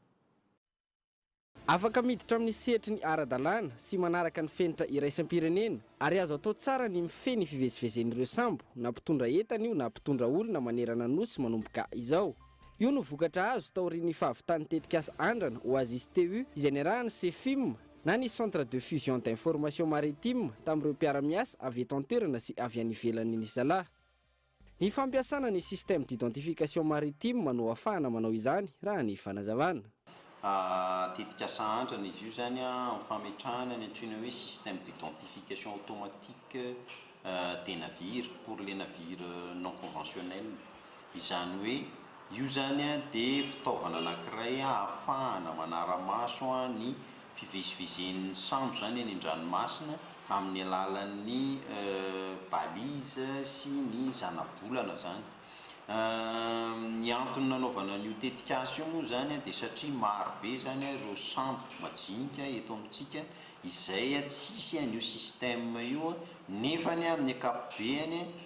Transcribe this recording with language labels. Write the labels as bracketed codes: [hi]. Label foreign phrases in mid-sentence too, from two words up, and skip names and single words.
[mg] Afaka miditra amin'ny setry ny ara-dalàna sy manaraka ny fenitra iraisam-pirenena ary azo atao tsara ny mifeny fivezivezen'ireo sambo na mpitondra entana io na mpitondra olona manerana nosy manomboka izao. Io no vokatra azo taorian'ny fahavitany tetikasa andrana Oasis TU izay niarahany Sefim na ny [fr] centre de fusion d'information maritime [mg] tamin'ireo mpiara-miasa avy eto an-toerana sy avy any ivelany Nisala. Ny fampiasana ny [fr] système d'identification maritime [mg] no ahafahana manao izany raha ny fanazavana. Tetikasa andrana izy io zany amin'ny fametrahana ny antsoina hoe [fr] système d'identification automatique des navires pour les navires non conventionnels. [mg] Izany hoe io zany dia fitaovana anankiray ahafahana manara-maso ny fivezivezen'ny sambo zany eny an-dranomasina amin'ny alalan'ny balise sy ny zanabolana zany. Ny antony nanaovana an'io tetikasa io moa zany dia satria maro be zany ireo sambo majinika eto amintsika izay tsisy an'io système io nefany amin'ny ankapobeny